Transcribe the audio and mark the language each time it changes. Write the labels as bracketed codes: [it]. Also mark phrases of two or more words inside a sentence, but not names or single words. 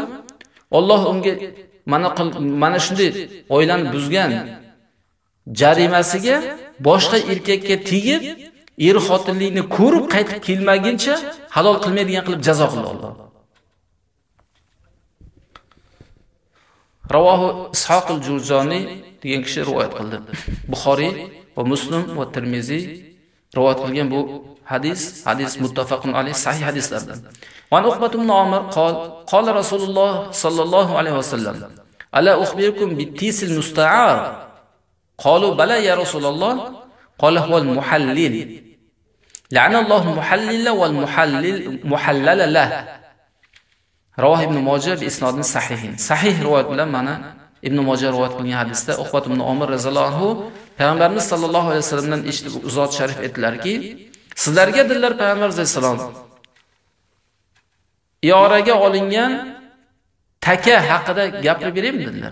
[uz] Alloh unga mana shunday oilani buzgan jarimasiga boshqa erkakka tegib, er-xotinlikni ko'rib qaytib kelmaguncha halol qilmaydigan qilib jazo qildi Alloh. Ravohu Ishoq al-Jurjoni degan kishi rivoyat qildi. Buxoriy va Muslim va Tirmiziy rivoyat qilgan bu hadis [ar] متفق عليه, [uz] sahih hadislardan. [ar] وعقبة بن عمر قال رسول الله صلى الله عليه وسلم: "ألا أخبركم بالتيس المستعار?" قالوا بلى يا رسول الله. قال هو المحلل. لعن الله المحلل والمحلل له. رواه ابن ماجه بإسناد صحيح. [uz] Sahih rivoyat bilan mana Ibn Majah rivoyat qilgan hadisda Uqbat ibn Umar [ar] رضي الله عنه [uz] Payg'ambarimiz [ar] صلى الله عليه وسلم [uz] eshitib uzot sharif etdilarki, sizlarga dedilar Payg'ambar vasallam, iyoraga olingan taka haqida gapirib beraymi dedilar.